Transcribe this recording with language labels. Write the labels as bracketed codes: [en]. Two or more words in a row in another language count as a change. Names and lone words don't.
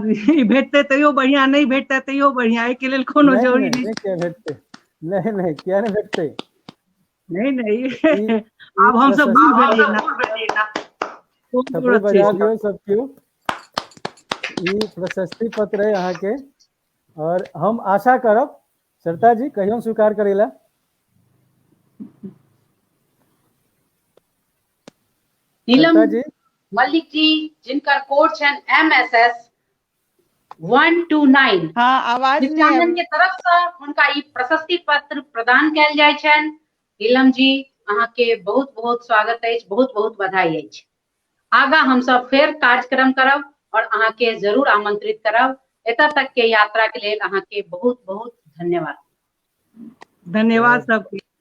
[mai] भेटते तैयो बढ़िया, नहीं भेटते तैयो बढ़िया, एहि के लेल कोनो जरूरी नहीं क्या भेटते, नहीं क्या नहीं भेटते, नहीं आब हम सब बूढ़ भेलियै ना। थप्पड़ बजा दियो सब क्यों। ई प्रशस्ति पत्र है अहाँ के, और हम आशा करब सरिता जी कहियो स्वीकार करेला। नीलम मलिक जी जिनकर कोड छन MSS 129। हाँ, आवाज मिथिलांगन के तरफ से उनका ई प्रशस्ति पत्र प्रदान कैल जाय छन। नीलम जी अहाँ के बहुत बहुत स्वागत अछि, बहुत बहुत बधाई अछि। आगा हम सब फेर कार्यक्रम करब और अहाँ के जरूर आमंत्रित करब। एतऽ तक के यात्रा के लेल अहाँ के बहुत बहुत धन्यवाद। धन्यवाद सबके।